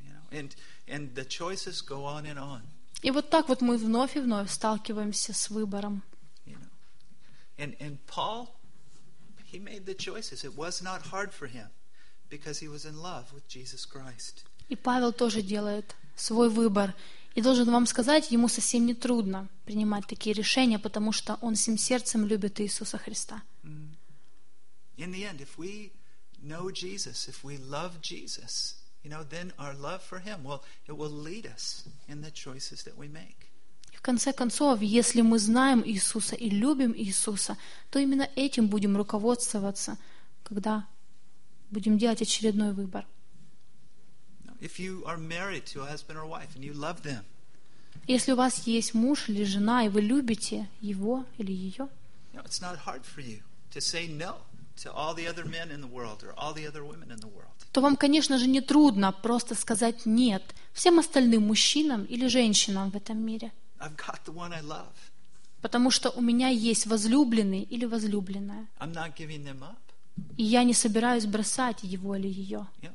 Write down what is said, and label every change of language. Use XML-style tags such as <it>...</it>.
<en>You know, and the choices go on and on.</en> <ru>И вот так вот мы вновь и вновь сталкиваемся с выбором.</ru> <en>You know, and Paul, he made the choices. It was not hard for him. Because he was in love with Jesus Christ.</en> <ru>И Павел тоже делает свой выбор. И должен вам сказать, ему совсем не трудно принимать такие решения, потому что он всем сердцем любит Иисуса Христа.</ru> <en>In the end, if we know Jesus, if we love Jesus, you know, then our love for Him, well, it will lead us in the choices that we make.</en> <ru>В конце концов, если мы знаем Иисуса и любим Иисуса, то именно этим будем руководствоваться, когда будем делать очередной выбор.</ru> <en>If you are married to a husband or wife and you love them,</en> <ru>если у вас есть муж или жена, и вы любите его или ее,</ru> <en>it's not hard for you to say no to all the other men in the world or all the other women in the world.</en> <ru>То вам, конечно же, не трудно просто сказать нет всем остальным мужчинам или женщинам в этом мире.</ru> <en>I've got the one I love.</en> <ru>Потому что у меня есть возлюбленный или возлюбленная.</ru> <en>I'm not giving them up.</en> <ru>И я не собираюсь бросать его или ее.</ru>